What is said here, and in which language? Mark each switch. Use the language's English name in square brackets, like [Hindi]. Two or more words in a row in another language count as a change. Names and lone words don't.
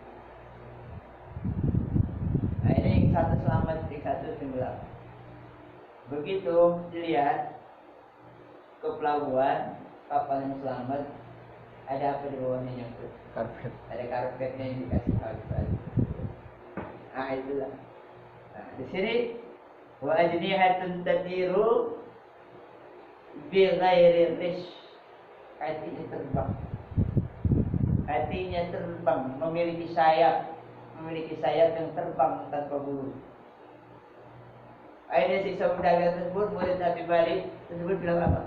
[Indonesian] Nah, ini yang satu selamat, yang satu tenggelam. Begitu dilihat ke pelabuhan, kapal yang selamat, ada apa di bawahnya nyangkut? Karpet. Ada karpetnya yang dikasih harga. Nah, itulah. Nah, di sini [Arabic] وأجنحة تطير بغير ريش. [Indonesian] Hatinya terbang. Hatinya terbang, memiliki sayap yang terbang tanpa bulu. Akhirnya si saudagar tersebut murid Nabi balik tersebut bilang apa?